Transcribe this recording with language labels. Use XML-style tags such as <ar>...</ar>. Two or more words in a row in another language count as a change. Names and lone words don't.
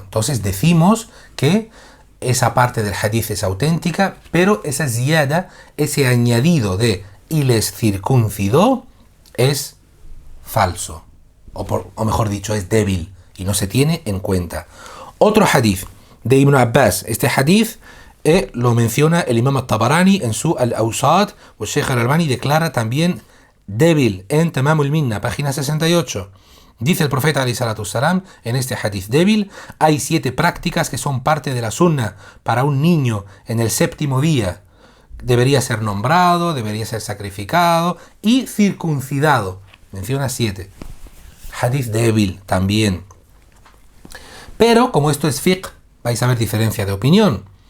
<es>Entonces decimos que esa parte del hadith es auténtica, pero esa ziyada, ese añadido de y les circuncidó, es falso. O mejor dicho, es débil y no se tiene en cuenta. Otro hadith de Ibn Abbas. Este hadith lo menciona el Imam al-Tabarani en su Al-Awsat, o Sheikh Al-Albani declara también débil en Tamam al-Minna, página 68. Dice el profeta</es> <ar>عليه الصلاة والسلام</ar> <es>en este hadith débil: hay 7 prácticas que son parte de la sunna para un niño en el 7º día. Debería ser nombrado, debería ser sacrificado y circuncidado. Menciona 7. Hadith débil también. Pero como esto es fiqh, vais a ver diferencia de opinión.</es>